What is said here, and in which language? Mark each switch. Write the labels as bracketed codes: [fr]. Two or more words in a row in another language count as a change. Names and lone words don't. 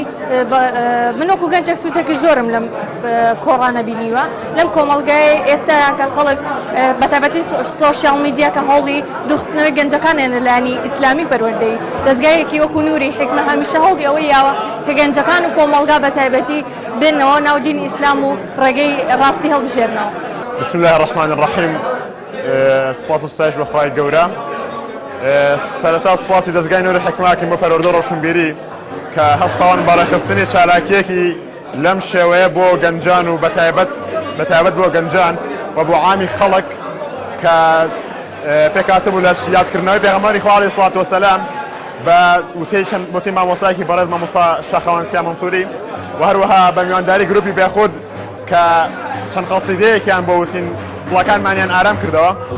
[ckb] من وەکو گەنجێک سوودێکی زۆرم لەم کۆڕانە بینیوە لەم کۆمەڵگای ئێستا کە خەڵک بەتایبەتی [en] social media [ckb] کە هەوڵی دووخستنەوەی گەنجەکانیان لە لانی ئیسلامی پەروەردەیی دەستگایەکی وەکو نووری حکمە هەمیشە هەوڵی ئەوەی یاوە کە گەنجەکان و کۆمەڵگا بەتایبەتی بێنەوە ناو دینی ئیسلام و ڕێگەی ڕاستی هەڵبژێرنەوە. [ar] بسم الله الرحمن الرحیم. [ckb] سپاس و ستایش بەخوای گەورە. سەرەتا سپاسی دەستگای نوێری حکماکەین بۆ پەروەردە ڕۆشنبیری کە هەستاوان بەڕێخستنی چالاکیەکی لەم شێوەیە بۆ گەنجان و بەتایبەت بۆ گەنجان و بۆ عامی خەڵک کە پێکهاتبوو لە یادکردنەوەی پێغەمبەری خوا [ar] عەلەیهی سەڵات وسەلام [ckb] بە وتەی مامۆستایەکی بەڕێز مامۆستا شاخەواسیا مەنسووری و هەروەها بە میوانداری گروپی بێخود کە چەند قەسیدەیەکیان بۆ وتین وڵەکانمانیان ئارام کردەوە.